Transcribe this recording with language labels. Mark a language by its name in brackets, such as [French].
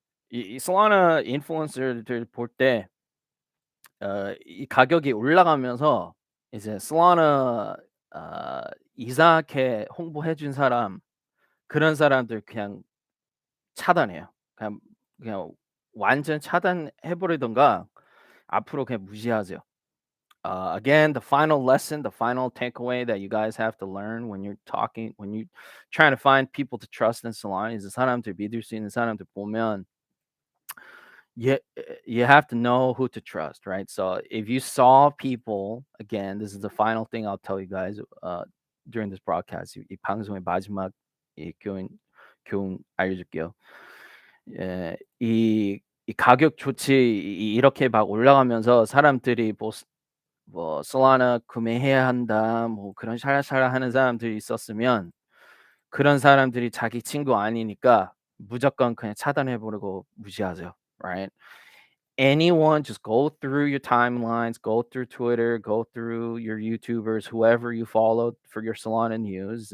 [Korean] 이 솔라나 인플루언서들 볼 때 이 가격이 올라가면서 이제 솔라나 이상하게 홍보해 준 사람 그런 사람들 그냥 차단해요. 그냥 완전 차단해 버리든가 앞으로 그냥 무시하세요. [English] Again, the final lesson, the final takeaway that you guys have to learn when you're trying to find people to trust in Solana is [Korean] 사람들 믿을 수 있는 사람들 보면 [English] you you have to know who to trust, right? So if you saw people, again, this is the final thing I'll tell you guys during this broadcast. [Korean] 이 방송의 마지막 이 교훈 알려줄게요. 이 가격 조치 이렇게 막 올라가면서 사람들이 뭐 솔라나 구매해야 한다 뭐 그런 샤라샤라 하는 사람들이 있었으면 그런 사람들이 자기 친구 아니니까 무조건 그냥 차단해 버리고 무시하세요. [English] Right? Anyone just go through your timelines, go through Twitter, go through your YouTubers, whoever you follow for your Solana news.